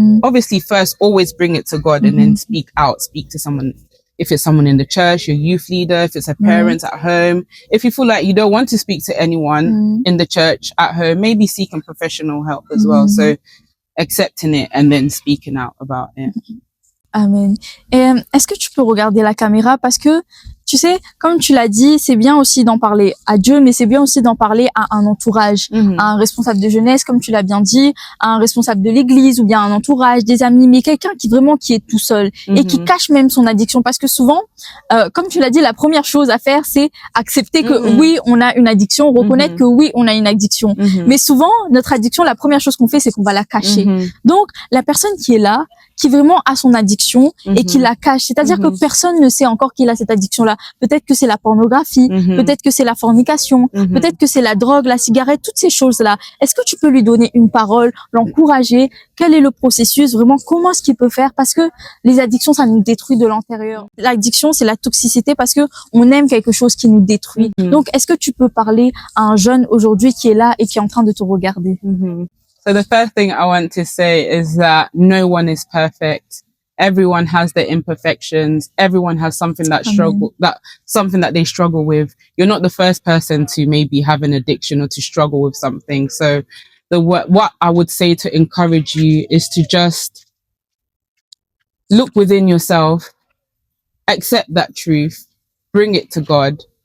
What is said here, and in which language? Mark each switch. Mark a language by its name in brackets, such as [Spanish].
[English] Obviously, first, always bring it to God and then speak out, speak to someone. If it's someone in the church, your youth leader, if it's a parent at home. If you feel like you don't want to speak to anyone in the church at home, maybe seeking professional help as well. So accepting it and then speaking out about it. Amen. [French] Et est-ce que tu peux regarder la caméra? Parce que, tu sais, comme tu l'as dit, c'est bien aussi d'en parler à Dieu, mais c'est bien aussi d'en parler à un entourage, à un responsable de jeunesse, comme tu l'as bien dit, à un responsable de l'église, ou bien un entourage, des amis, mais quelqu'un qui est tout seul et qui cache même son addiction. Parce que souvent, comme tu l'as dit, la première chose à faire, c'est accepter que oui, on a une addiction, reconnaître que oui, on a une addiction. Mais souvent, notre addiction, la première chose qu'on fait, c'est qu'on va la cacher. Donc, la personne qui est là, qui vraiment a son addiction et qui la cache. C'est-à-dire que personne ne sait encore qu'il a cette addiction-là. peut-être que c'est la pornographie, Mhm. peut-être que c'est la fornication, Mhm. peut-être que c'est la drogue, la cigarette, toutes ces choses-là. Est-ce que tu peux lui donner une parole, l'encourager? Quel est le processus? Vraiment, comment est-ce qu'il peut faire? Parce que les addictions, ça nous détruit de l'intérieur. L'addiction, c'est la toxicité parce que on aime quelque chose qui nous détruit. Mhm. Donc, est-ce que tu peux parler à un jeune aujourd'hui qui est là et qui est en train de te regarder? Mhm. [English] So the first thing I want to say is that no one is perfect. Everyone has their imperfections. Everyone has something something that they struggle with. You're not the first person to maybe have an addiction or to struggle with something. So what I would say to encourage you is to just look within yourself, accept that truth, bring it to God.